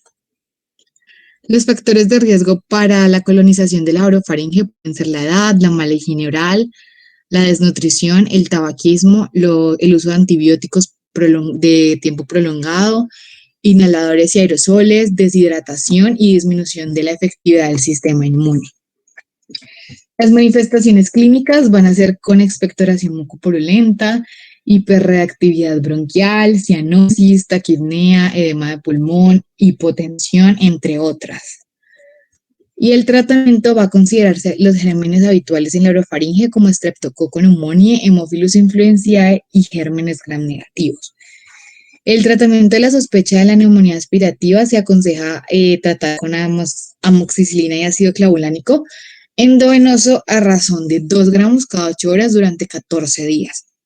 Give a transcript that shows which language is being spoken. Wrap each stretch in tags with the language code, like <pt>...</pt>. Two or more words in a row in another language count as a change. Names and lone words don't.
<es>Los factores de riesgo para la colonización de la orofaringe pueden ser la edad, la mala higiene oral, la desnutrición, el tabaquismo, el uso de antibióticos de tiempo prolongado, inhaladores y aerosoles, deshidratación y disminución de la efectividad del sistema inmune. Las manifestaciones clínicas van a ser con expectoración mucopurulenta, hiperreactividad bronquial, cianosis, taquipnea, edema de pulmón, hipotensión, entre otras. Y el tratamiento va a considerarse los gérmenes habituales en la orofaringe como Streptococcus pneumoniae, Haemophilus influenzae y gérmenes gram negativos. El tratamiento de la sospecha de la neumonía aspirativa se aconseja tratar con amoxicilina y ácido clavulánico endovenoso a razón de 2 gramos cada 8 horas durante 14 días.</es>